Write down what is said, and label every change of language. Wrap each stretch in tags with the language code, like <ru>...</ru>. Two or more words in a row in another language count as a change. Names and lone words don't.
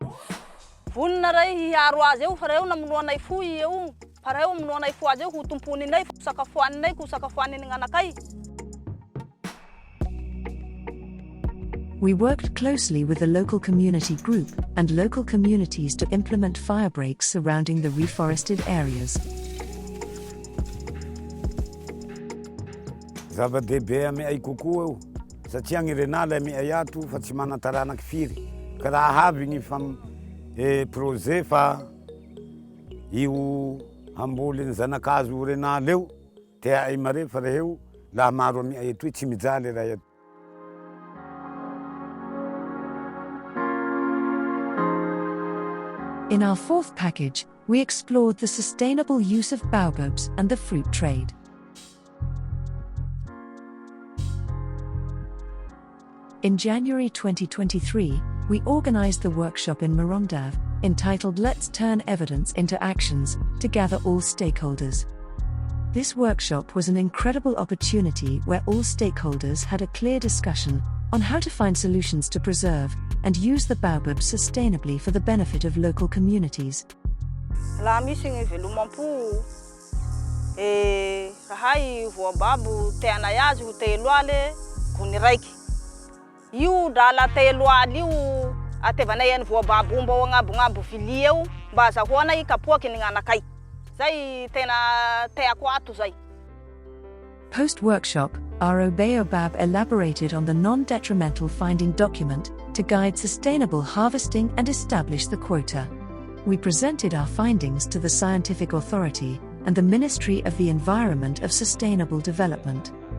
<en>We worked closely with the local community group and local communities to implement fire breaks surrounding the reforested areas.</en> <mg>Zava-dehibe ame ay kokoa io satria gny renala ame ay ato fa tsy mana-taranaky firy ka raha avy gny projet fa io hamboly ny zanakazo renala eo tea ay mare fa reheo laha maro ame ay atoy tsy mijaly raha ato.</mg> <en>In our fourth package, we explored the sustainable use of baobabs and the fruit trade. In January 2023, we organized the workshop in Morondave, entitled Let's Turn Evidence into Actions, to gather all stakeholders. This workshop was an incredible opportunity where all stakeholders had a clear discussion on how to find solutions to preserve and use the baobab sustainably for the benefit of local communities.</en> <mg>La misy gny velomam-po rahay voababu teana yazy ho telo ale gony raiky. Io dala telo aly io atevanay any voababu mba ho agnabo vilia eo mba azahoana ikapoaky ny gnanakay. Zay tena teako ato zay.</mg> <en>Post-workshop, ARO Baobab elaborated on the non-detrimental finding document to guide sustainable harvesting and establish the quota. We presented our findings to the Scientific Authority and the Ministry of the Environment of Sustainable Development.</en>